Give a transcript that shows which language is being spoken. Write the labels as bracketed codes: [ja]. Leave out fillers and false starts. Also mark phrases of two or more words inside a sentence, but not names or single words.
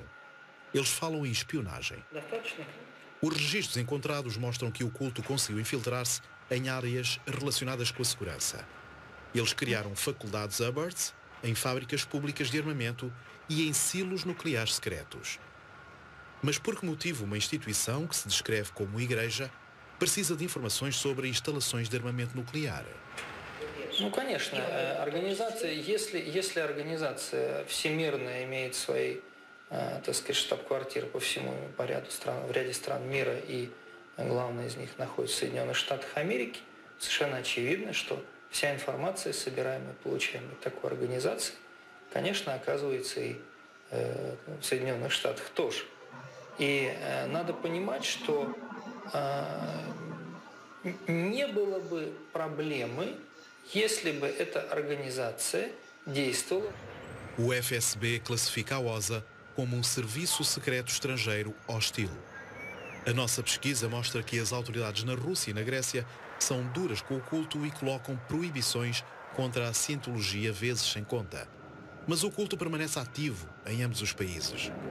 [pt] Eles falam em espionagem. Os registros encontrados mostram que o culto conseguiu infiltrar-se em áreas relacionadas com a segurança. Eles criaram faculdades Hubbard em fábricas públicas de armamento e em silos nucleares secretos. Mas por que motivo uma instituição que se descreve como igreja precisa de informações sobre instalações de armamento nuclear? [ru] Ну, конечно, организация, если организация всемирная имеет свои, так сказать, штаб-квартиры по всему ряду стран, в ряде стран мира, и главная из них находится в Соединенных Штатах Америки, совершенно очевидно, что вся информация, собираемая, получаемая такой организацией, конечно, оказывается и в Соединенных Штатах тоже. И надо понимать, что не было бы проблемы, если бы эта организация действовала. [pt] O FSB classifica a OSA como um serviço secreto estrangeiro hostil. A nossa pesquisa mostra que as autoridades na Rússia e na Grécia são duras com o culto e colocam proibições contra a cientologia vezes sem conta. Mas o culto permanece ativo em ambos os países.